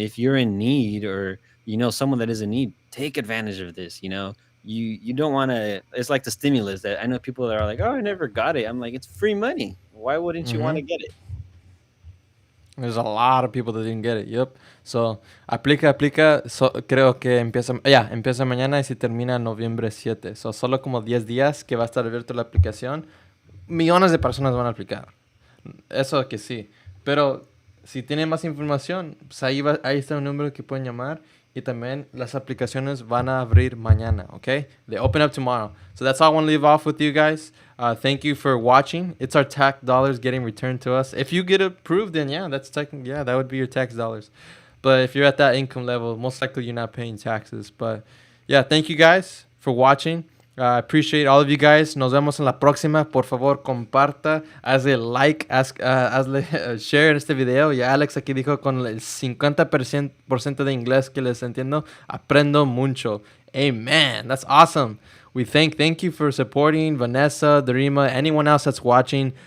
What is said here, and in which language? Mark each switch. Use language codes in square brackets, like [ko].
[en] If you're in need or someone that is in need, take advantage of this. You don't want to. It's like the stimulus that I know people that are like, "Oh, I never got it." I'm like, it's free money. Why wouldn't you want to Hmm. get it? There's a lot of people that didn't get it. Yep. So, aplica. [es] Creo que empieza mañana y se termina noviembre 7. So, solo como 10 días que va a estar abierto la aplicación. Millones de personas van a aplicar. Eso que sí. Pero si tienen más información, pues ahí está un número que pueden llamar. Y también las aplicaciones van a abrir mañana, okay? [en] They open up tomorrow. So that's all I want to leave off with you guys. Thank you for watching. It's our tax dollars getting returned to us. If you get approved, then that would be your tax dollars. But if you're at that income level, most likely you're not paying taxes. But yeah, thank you guys for watching. I appreciate all of you guys. [es] Nos vemos en la próxima. Por favor, comparta, hazle like, hazle share en este video. Y Alex aquí dijo con el 50% de inglés que les entiendo, aprendo mucho. [en] Amen. That's awesome. Thank you for supporting Vanessa, Darima, anyone else that's watching.